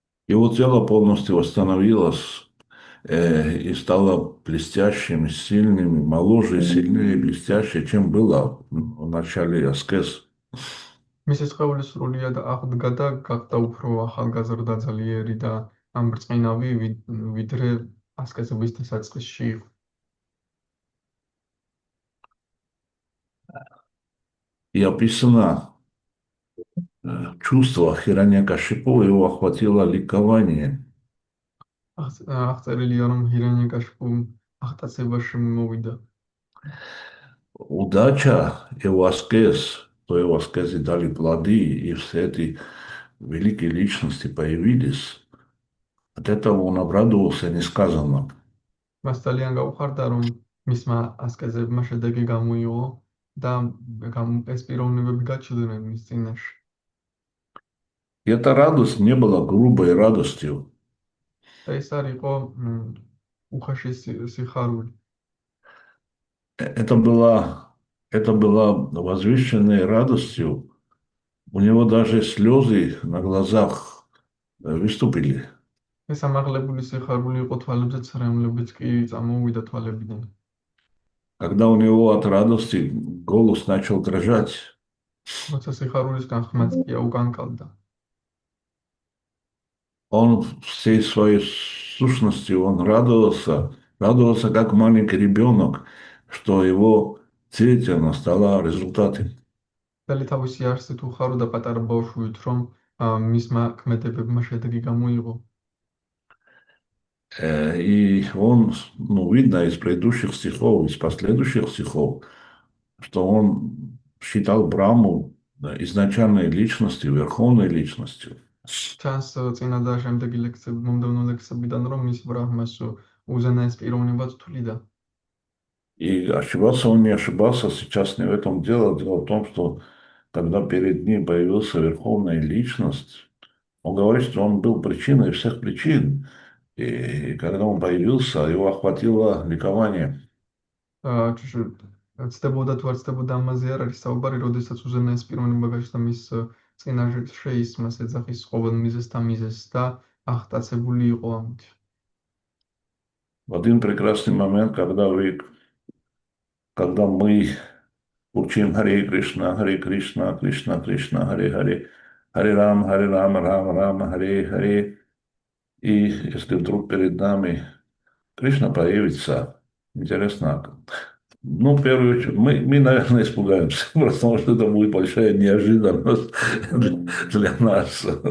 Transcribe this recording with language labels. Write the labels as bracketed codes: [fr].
[ru] Его тело полностью восстановилось и стало блестящим, сильным, моложе, сильнее и блестяще, чем было в начале аскез. [ka] მისი სხეული სრულიად აღდგა და გახდა უფრო ახალგაზრდა, ძლიერი და ამბრწყინავი, ვიდრე ასკეზების დასაწყისში იყო. [ru] И описано чувство Хираньякашипу, его охватило ликование. [ka] აღწერილია, რომ ირანიკაშპუ აღტაცებაში მოვიდა. [ru] Удача его аскез, то его аскезы дали плоды, и все эти великие личности появились. От этого он обрадовался несказанно. [ka] მას ძალიან გაუხარდა, რომ მისმა ასკეზებმა შედეგი გამოიღო და ეს პიროვნებები გაჩნდნენ მის წინაშე. [ru] И эта радость не была грубой радостью. [ka] და ეს არ იყო უხეში სიხარული. [ru] Это была возвышенной радостью. У него даже слезы на глазах выступили. [ka] ეს ამაღლებული სიხარული იყო, თვალებზე ცრემლებიც კი წამოვიდა თვალებიდან. [ru] Когда у него от радости голос начал дрожать, [ka] როცა სიხარულისგან ხმაც კი უკანკალდა. [ru] он всей своей сущностью он радовался как маленький ребенок, что его деятельность дала результаты. [ka] დალი თავისი არსით უხარო და პატარა ბავშვით, რომ მისმა ქმედებებმა შედეგი გამოიღო. [ru] И он, видно из предыдущих стихов, из последующих стихов, что он считал Браму изначальной личностью, верховной личностью. [ka] ჩანს წინა და შემდეგი ლექსები, მომდევნო ლექსებიდან, რომ მის ბრაჰმას უზენაეს პიროვნებად თვლიდა. [ru] И ошибался он не ошибался, сейчас не в этом дело. Дело в том, что когда перед ним появилась верховная личность, он говорит, что он был причиной всех причин. И когда он появился, его охватило ликование. [ka] ცდებოდა თუ არ ცდებოდა ამაზე არ არის საუბარი, როდესაც უზენაეს პიროვნება გაჩნდა მის წინაშე ის მას ეძახის ყოველ მიზეზს და მიზეზს და აღტაცებული იყო ამით. [ru] В один прекрасный момент, когда мы учим Харе Кришна, Кришна Кришна, Харе Харе, Харе Рама, Рама, Харе Харе. И если вдруг перед нами Кришна появится, интересно, в первую очередь, мы, наверное, испугаемся, потому что это будет большая неожиданность для нас.